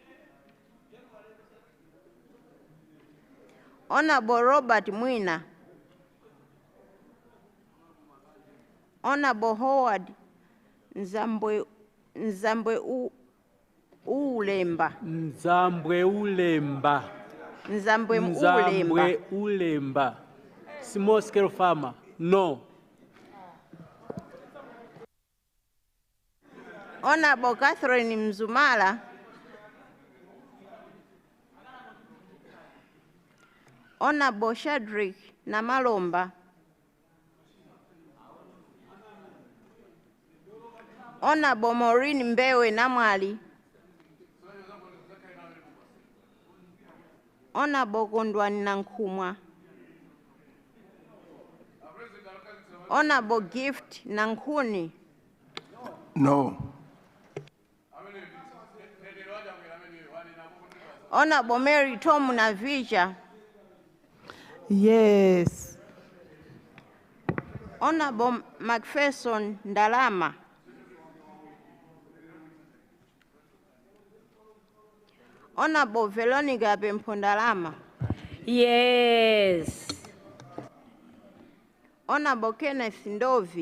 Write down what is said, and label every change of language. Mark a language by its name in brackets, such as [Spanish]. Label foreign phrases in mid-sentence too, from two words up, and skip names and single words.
[English] Honorable Robert Mwina. Honorable Howard Nzambwe Ulemba. Nzambwe Ulemba. Nzambwe Ulemba. Small scale farmer. No. Honorable Catherine Mzumala. Honorable Shadrack Namalomba. Honorable Maureen Mbewe Namwali. Honorable Kondwani Nankumwa. Honorable Gift Nankuni. No. Honorable Mary Tom Navija. Yes. Honorable Macpherson Ndalama. Honorable Veronica Bempondalama. Yes. Honorable Kenneth Ndovi.